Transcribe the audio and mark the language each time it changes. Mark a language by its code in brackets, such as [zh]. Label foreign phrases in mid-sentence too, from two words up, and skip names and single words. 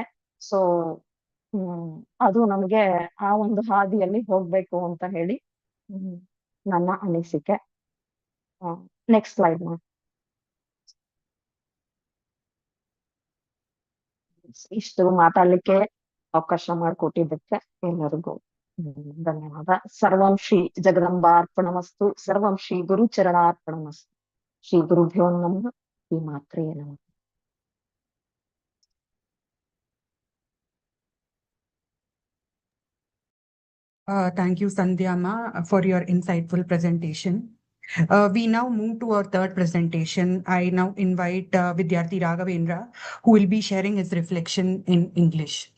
[kn] ಸೊ ಅದು ನಮ್ಗೆ ಆ ಒಂದು ಹಾದಿಯಲ್ಲಿ ಹೋಗ್ಬೇಕು ಅಂತ ಹೇಳಿ ನನ್ನ ಅನಿಸಿಕೆ. [en] next slide [kn] ಮಾಡಿ. ಇಷ್ಟು ಮಾತಾಡ್ಲಿಕ್ಕೆ ಅವಕಾಶ ಮಾಡಿಕೊಟ್ಟಿದ್ದಕ್ಕೆ ಎಲ್ಲರಿಗೂ ಧನ್ಯವಾದ. [sa] ಸರ್ವಂ ಶ್ರೀ ಜಗದಂಬಾರ್ಪಣಮಸ್ತು, ಸರ್ವಂ ಶ್ರೀ ಗುರುಚರಣಾರ್ಪಣಮಸ್ತು. ಶ್ರೀ ಗುರುಭ್ಯೋ ನಮಃ, ಶ್ರೀ ಮಾತ್ರೇ ನಮಃ. [en] Thank you, Sandhya Ma, for your insightful presentation. We now move to our third presentation. I now invite Vidyārthi Raghavendra, who will be sharing his reflection in English.